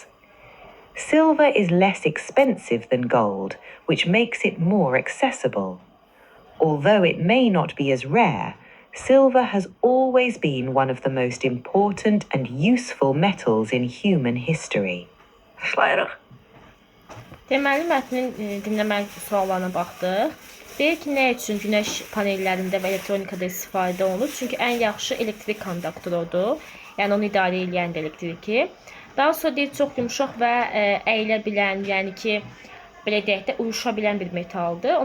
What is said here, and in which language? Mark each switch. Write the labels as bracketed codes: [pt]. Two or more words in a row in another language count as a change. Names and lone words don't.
[en] Silver is less expensive than gold, which makes it more accessible. Although it may not be as rare, silver has always been one of the most important and useful metals in human history. [az] Başlayırıq. Deməli, mətnin dinləmə suallarına baxdıq. Deyir ki, nə üçün günəş panellərində və elektronikada istifadə olunur? Çünki ən yaxşı elektrik konduktorudur. Yəni, onu idarə edən də elektriki. Daha sonra deyir, çox yumuşaq və əyilə bilən, yəni ki, belə deyək də, uyuşa bilən bir metaldır.